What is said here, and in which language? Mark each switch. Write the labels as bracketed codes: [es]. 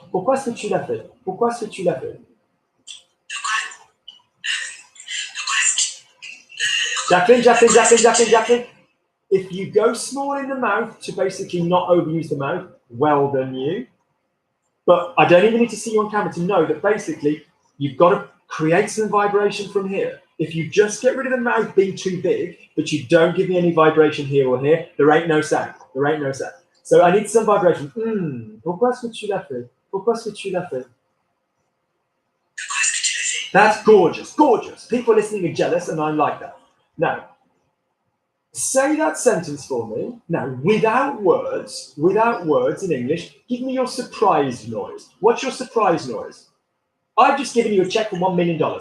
[fr] Pourquoi est-ce que tu l'as fait? Pourquoi est-ce que tu l'as fait? [en] Jacqueline. If you go small in the mouth to basically not overuse the mouth, well done you. But I don't even need to see you on camera to know that basically you've got to create some vibration from here. If you just get rid of the mouth being too big, but you don't give me any vibration here or here, there ain't no sound. There ain't no sound. So I need some vibration. [fr] Pourquoi est-ce que tu l'as fait? Pourquoi est-ce que tu l'as fait? [en] That's gorgeous, gorgeous. People listening are jealous, and I like that. Now, say that sentence for me. Now, without words in English, give me your surprise noise. What's your surprise noise? I've just given you a check for $1 million.